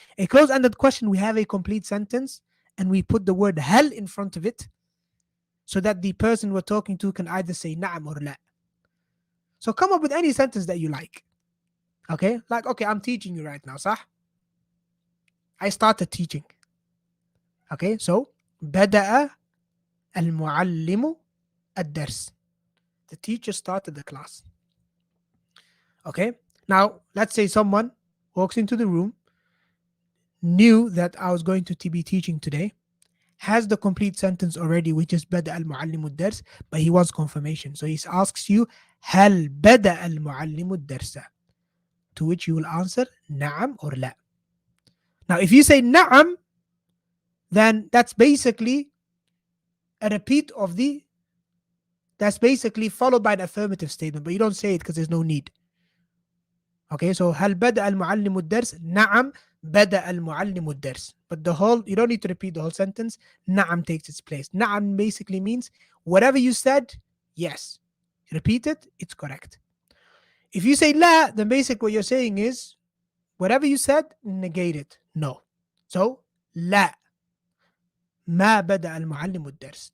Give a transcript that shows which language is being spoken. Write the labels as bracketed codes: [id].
[en] A closed-ended question, we have a complete sentence and we put the word hal in front of it so that the person we're talking to can either say na'am or la. So come up with any sentence that you like. Okay, like, okay, I'm teaching you right now, sah? I started teaching. Okay, so [ar] بدأ المعلم الدرس. [en] The teacher started the class. Okay, now let's say someone walks into the room, knew that I was going to be teaching today, has the complete sentence already, which is [ar] بدأ المعلم الدرس, [en] but he wants confirmation. So he asks you, [ar] هل بدأ المعلم الدرس? [en] To which you will answer نعم or لا. Now, if you say نعم, then that's basically a repeat of that's basically followed by an affirmative statement, but you don't say it because there's no need. Okay, so [ar] هل بدأ المعلم الدرس؟ نعم بدأ المعلم الدرس. [en] But you don't need to repeat the whole sentence. نعم takes its place. نعم basically means whatever you said, yes. Repeat it, it's correct. If you say لا, then basically what you're saying is whatever you said, negate it. No. So [ar] لا. ما بدأ المعلم الدرس.